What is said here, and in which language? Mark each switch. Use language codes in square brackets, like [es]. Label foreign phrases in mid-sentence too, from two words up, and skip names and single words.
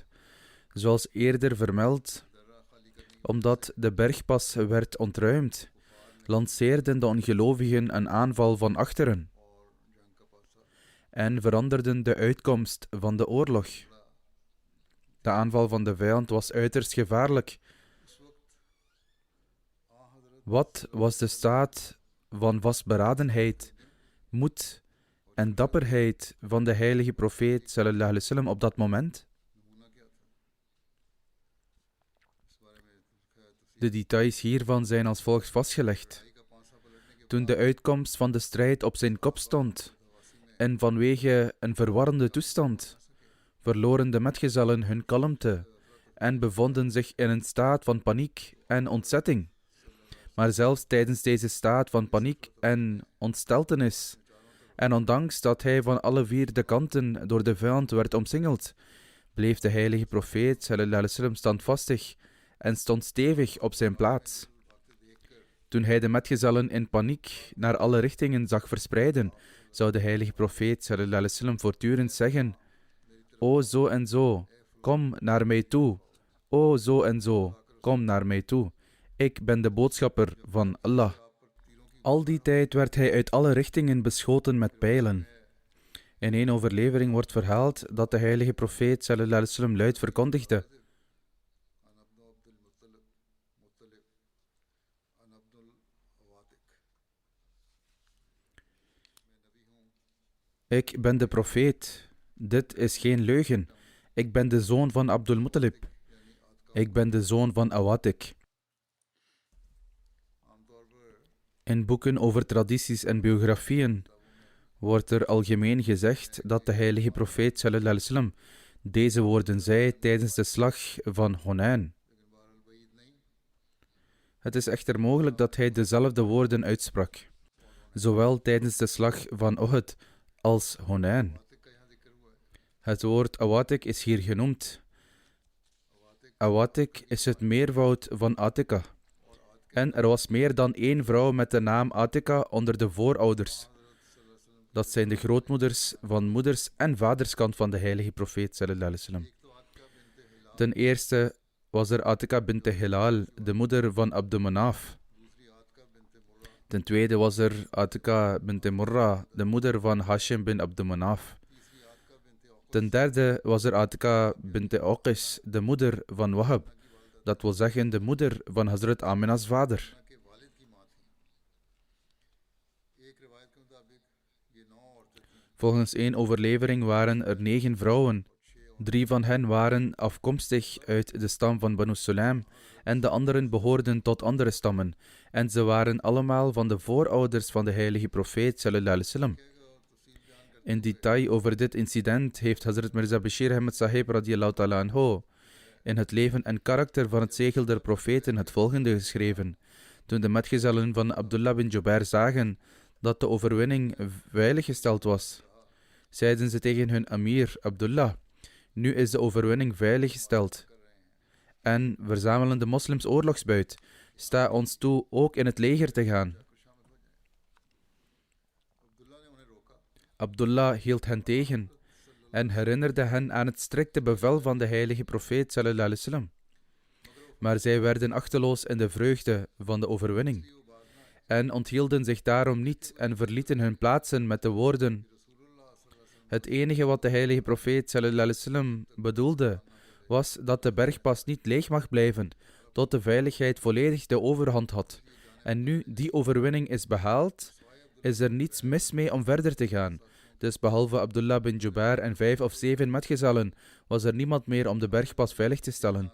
[nl] Zoals eerder vermeld, omdat de bergpas werd ontruimd, lanceerden de ongelovigen een aanval van achteren en veranderden de uitkomst van de oorlog. De aanval van de vijand was uiterst gevaarlijk. Wat was de staat van vastberadenheid, moed en dapperheid van de heilige profeet [ar] صلى الله عليه وسلم [nl] op dat moment? De details hiervan zijn als volgt vastgelegd. Toen de uitkomst van de strijd op zijn kop stond en vanwege een verwarrende toestand, verloren de metgezellen hun kalmte en bevonden zich in een staat van paniek en ontzetting. Maar zelfs tijdens deze staat van paniek en ontsteltenis, en ondanks dat hij van alle vier de kanten door de vijand werd omsingeld, bleef de heilige profeet [ar] صلى الله عليه وسلم [nl] standvastig en stond stevig op zijn plaats. Toen hij de metgezellen in paniek naar alle richtingen zag verspreiden, zou de heilige profeet [ar] صلى الله عليه وسلم [nl] voortdurend zeggen: O zo en zo, kom naar mij toe. O zo en zo, kom naar mij toe. Ik ben de boodschapper van Allah. Al die tijd werd hij uit alle richtingen beschoten met pijlen. In een overlevering wordt verhaald dat de heilige profeet [ar] صلى الله عليه وسلم [nl] luid verkondigde: Ik ben de profeet. Dit is geen leugen. Ik ben de zoon van Abdul Muttalib. Ik ben de zoon van Awatik. In boeken over tradities en biografieën wordt er algemeen gezegd dat de heilige profeet [ar] صلى الله عليه وسلم [nl] deze woorden zei tijdens de slag van Hunain. Het is echter mogelijk dat hij dezelfde woorden uitsprak, zowel tijdens de slag van Uhud als Hunain. Het woord Awatik is hier genoemd. Awatik is het meervoud van Atika. En er was meer dan één vrouw met de naam Atika onder de voorouders. Dat zijn de grootmoeders van moeders- en vaderskant van de heilige profeet [ar] صلى الله عليه وسلم. [nl] Ten eerste was er Atika bint Hilal, de moeder van Abd Manaf. Ten tweede was er Atika bint Murra, de moeder van Hashim bin Abd Manaf. Ten derde was er Atika bint Uqis, de moeder van Wahab. Dat wil zeggen de moeder van Hazrat Amina's vader. Volgens één overlevering waren er 9 vrouwen. 3 van hen waren afkomstig uit de stam van Banu Sulaim en de anderen behoorden tot andere stammen. En ze waren allemaal van de voorouders van de heilige profeet [ar] صلى الله عليه وسلم. [nl] In detail over dit incident heeft Hazrat Mirza Bashir Ahmed Sahib [ar] رضي الله تعالى عنه [nl] in het leven en karakter van het zegel der profeten het volgende geschreven. Toen de metgezellen van Abdullah bin Jubair zagen dat de overwinning veiliggesteld was, zeiden ze tegen hun amir Abdullah: nu is de overwinning veiliggesteld. En verzamelen de moslims oorlogsbuit. Sta ons toe ook in het leger te gaan. Abdullah hield hen tegen en herinnerde hen aan het strikte bevel van de heilige profeet [ar] صلى الله عليه وسلم. [nl] Maar zij werden achteloos in de vreugde van de overwinning en onthielden zich daarom niet en verlieten hun plaatsen met de woorden: het enige wat de heilige profeet [ar] صلى الله عليه وسلم [nl] bedoelde was dat de bergpas niet leeg mag blijven tot de veiligheid volledig de overhand had. En nu die overwinning is behaald, is er niets mis mee om verder te gaan. Dus behalve Abdullah bin Jubair en 5 of 7 metgezellen, was er niemand meer om de bergpas veilig te stellen.